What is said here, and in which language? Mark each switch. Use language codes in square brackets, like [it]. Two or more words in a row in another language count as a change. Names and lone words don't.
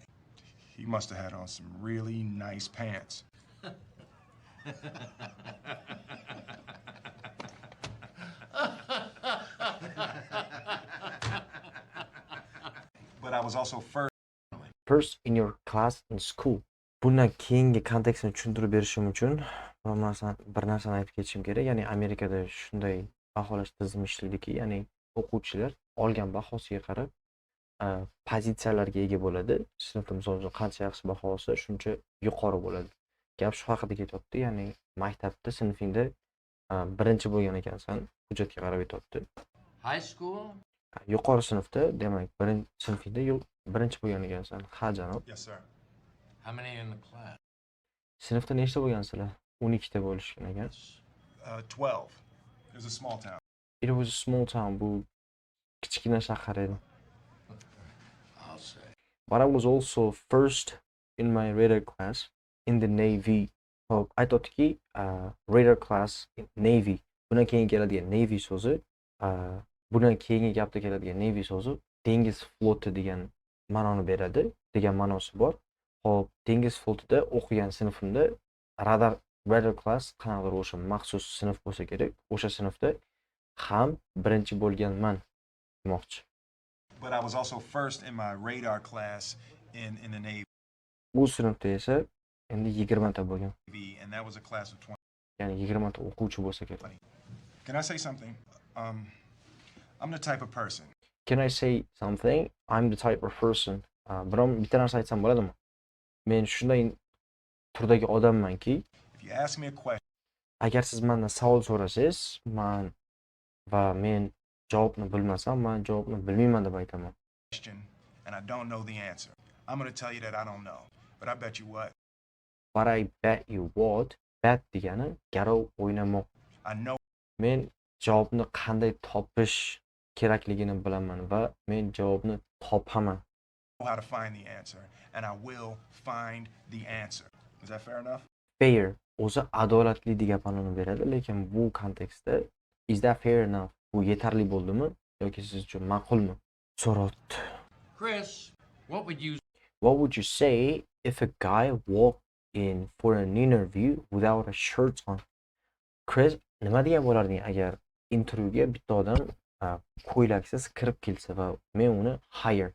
[en] He must have had on some really nice pants. But I was also First in your class in school. [uz] Bundan keyingi kontekstni tushuntirib berishim uchun bir narsani aytib ketishim kerak. Ya'ni Amerikada shunday baholash tizimi ishlaydiki, ya'ni o'quvchilar olgan bahosiga qarab pozitsiyalarga ega bo'ladi. Sinfda misol uchun qancha yaxshi baho olsa, shuncha yuqori bo'ladi. Gap shu haqida ketyapti. Ya'ni maktabda sinfingda birinchi bo'lgan ekansan, hujjatga qarab ketyapti. [en] High school? [uz] Yuqori sinfda, demak, sinfingda birinchi bo'lgan ekansan. Ha, janob. [en] Yes, sir. How many in the class? [uz] Sinfda nechta bo'lgansizlar? 12 ta bo'lishgan ekan. [en] 12. It was a small town. It was a small town. [uz] Bu kichkina shahar edi. [en] I'll say. But I was also first in my radar class in the Navy. [uz] Hop, aytayotdiki, [en] radar class in Navy. [uz] Bundan keyin keladigan navy so'zi, bundan keyingi gapda keladigan navy so'zi dengiz floti degan ma'noni beradi, degan ma'nosi bor. Xo'p, dengiz flotida o'qigan sinfimda [en] radar class [uz] qanaqadir o'sha maxsus sinf bo'lsa kerak. O'sha sinfda ham birinchi bo'lganman demoqchi. [en] But I was also first in my radar class in the Navy, [uz] Bu sinfda esa endi 20 ta bo'lgan. [en] and that was a class of 20. [uz] Ya'ni 20 ta o'quvchi bo'lsa kerak. [en] Can I say something? I'm the type of person. Can I say something? I'm the type of person. [uz] Biron bitta narsa aytsam bo'ladimi? Men shunday turdagi odammanki, [en] If you ask me a question, [uz] agar siz mendan savol so'rasangiz, men javobni bilmasam, men javobni bilmayman deb aytaman. [en] and I don't know the answer, I'm going to tell you that I don't know. But I bet you what? But I bet you what? [uz] Bet degani garov o'ynamoq. [en] I know [uz] Men javobni qanday topish kerakligini bilaman va men javobni topaman. [en] how to find the answer, and I will find the answer. Is that fair enough? [uz] Fair o'zi adolatli degan ma'noni beradi, lekin bu kontekstda [en] is that fair enough? [uz] Bu yetarli bo'ldimi yoki siz uchun ma'qulmi? So'rabdi. [en] Chris, What would you say if a guy walked in for an interview without a shirt on? [uz] Chris, nima degan bo'larding agar intervyuga bitta odam ko'ylaksiz kirib kelsa va men uni hire.